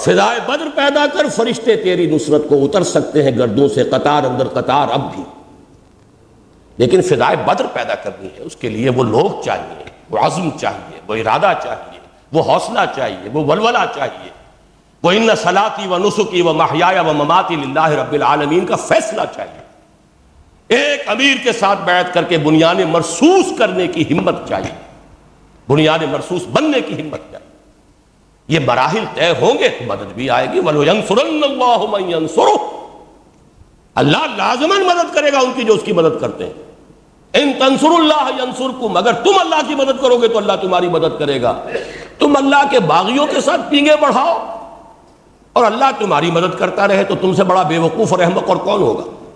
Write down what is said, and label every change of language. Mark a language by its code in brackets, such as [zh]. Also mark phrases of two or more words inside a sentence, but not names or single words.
[ur] فضائے بدر پیدا کر فرشتے تیری نصرت کو اتر سکتے ہیں گردوں سے قطار اندر قطار اب بھی، لیکن فضائے بدر پیدا کرنی ہے، اس کے لیے وہ لوگ چاہیے، وہ عزم چاہیے، وہ ارادہ چاہیے، وہ حوصلہ چاہیے، وہ ولولہ چاہیے، وہ [ar] ان صلاتی و نسکی و محیایا و مماتی للہ رب العالمین [ur] کا فیصلہ چاہیے، ایک امیر کے ساتھ بیعت کر کے بنیان مرصوص کرنے کی ہمت چاہیے، بنیان مرصوص بننے کی ہمت چاہیے۔ یہ مراحل طے ہوں گے تو مدد بھی آئے گی۔ [ar] وَلَيَنْصُرَنَّ اللَّهُ مَن يَنْصُرُهُ، [ur] اللہ لازماً مدد کرے گا ان کی جو اس کی مدد کرتے ہیں۔ [ar] ان تنصروا اللہ ینصرکم، [ur] اگر تم اللہ کی مدد کرو گے تو اللہ تمہاری مدد کرے گا۔ تم اللہ کے باغیوں کے ساتھ پینگے بڑھاؤ اور اللہ تمہاری مدد کرتا رہے تو تم سے بڑا بے وقوف اور احمق اور کون ہوگا؟